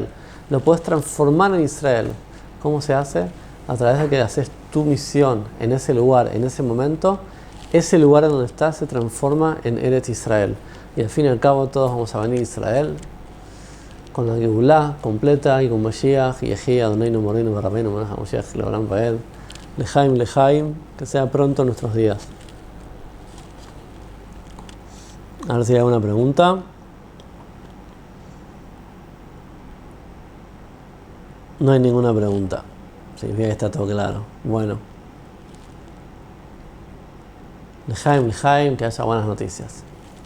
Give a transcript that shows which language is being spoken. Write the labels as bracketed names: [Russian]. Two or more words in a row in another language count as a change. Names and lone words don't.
[Spanish] Lo podés transformar en Israel. ¿Cómo se hace? A través de que haces tu misión en ese lugar, en ese momento. Ese lugar en donde estás se transforma en Eretz Israel. Y al fin y al cabo todos vamos a venir a Israel con la Geulá completa y con Mashiach, [Hebrew] יחי אדוננו מורנו ורבנו מלך המשיח לעולם ועד לחיים לחיים, [Spanish] que sea pronto en nuestros días. A ver si hay alguna pregunta. No hay ninguna pregunta. Significa que está todo claro. Bueno. [Hebrew] לחיים לחיים, [Spanish] que haya buenas noticias.